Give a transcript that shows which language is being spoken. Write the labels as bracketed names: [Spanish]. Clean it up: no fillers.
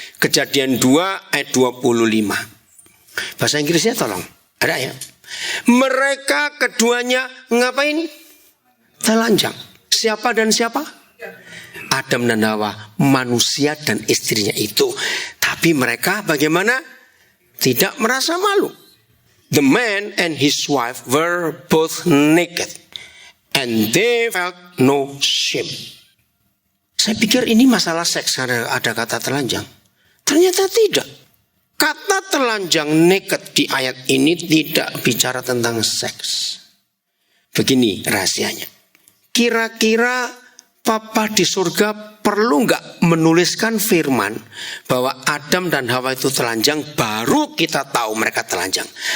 [Indonesian] Kejadian 2 ayat 25. Bahasa Inggrisnya tolong. Ada ya? Mereka keduanya ngapain? Telanjang. Siapa dan siapa? Adam dan Hawa, manusia dan istrinya itu. Tapi mereka bagaimana? Tidak merasa malu. [English] The man and his wife were both naked, and they felt no shame. [Indonesian] Saya pikir ini masalah seks karena ada kata telanjang. Ternyata tidak. Kata telanjang naked di ayat ini tidak bicara tentang seks. Begini rahasianya. Kira-kira Papa di surga perlu nggak menuliskan firman bahwa Adam dan Hawa itu telanjang, baru kita tahu mereka telanjang?